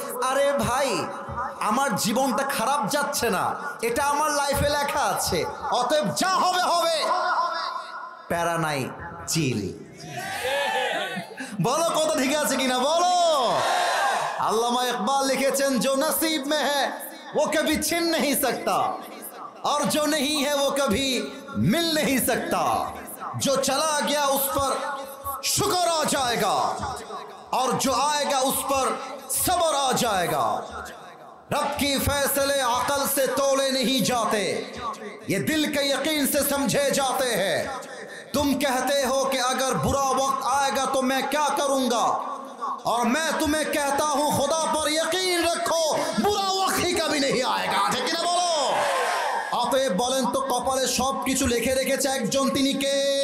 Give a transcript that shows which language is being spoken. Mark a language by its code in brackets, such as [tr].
[bn] আরে ভাই আমার জীবনটা খারাপ যাচ্ছে না, এটা আমার লাইফে লেখা আছে, অতএব যা হবে হবে, প্যারা নাই, চিল। বলো কত ঠিক আছে কিনা বলো? আল্লামা ইকবাল লিখেছেন [hi] जो नसीब में है वो कभी छिन नहीं सकता और जो नहीं है वो कभी मिल नहीं सकता। जो चला गया उस पर शुक्र आ जाएगा और जो आएगा उस पर सब्र आ जाएगा। रब की फैसले अकल से तोले नहीं जाते, ये दिल के यकीन से समझे जाते हैं। तुम कहते हो कि अगर बुरा वक्त आएगा तो मैं क्या करूंगा, और मैं तुम्हें कहता हूं खुदा पर यकीन रखो बुरा वक्त ही कभी नहीं आएगा। [bn] ठीक ना बोलो? অতএব বলেন তো কপালে সব কিছু লিখে রেখেছে একজন, তিনি কে?